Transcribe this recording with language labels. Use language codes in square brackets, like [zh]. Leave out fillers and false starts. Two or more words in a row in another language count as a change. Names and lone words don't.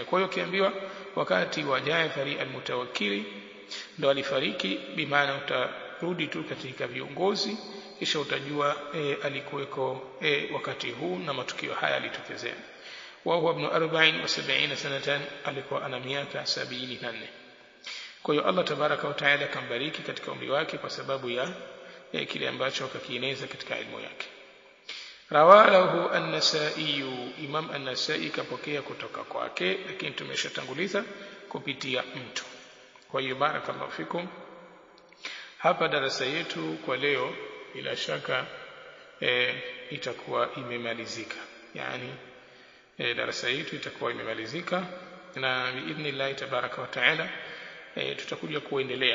[sw] Kwa hiyo kiambiwa wakati wa Jaafari al-Mutawakkili ndo alifariki, bimaana utarudi tu katika viongozi kisha utajua alikuweko wakati huu na matukio haya yalitokezea. [ar] وهو ابن 74 سنة, [sw] alikuwa ana miaka 74. Kwa hiyo Allah [ar] تبارك وتعالى [sw] kambariki katika umri wake kwa sababu ya kile ambacho akakieneza katika elimu yake. Rawalahu an-Nasa'i, Imam an-Nasa'i kapokea kutoka kwake, lakini tumeshatanguliza kupitia mtu. Kwa hiyo [ar] بارك الله فيكم, [sw] hapa darasa yetu kwa leo bila shaka itakuwa imemalizika, yani darasa yetu itakuwa imemalizika, na [ar] بإذن الله تبارك وتعالى [sw] tutakuja kuendelea,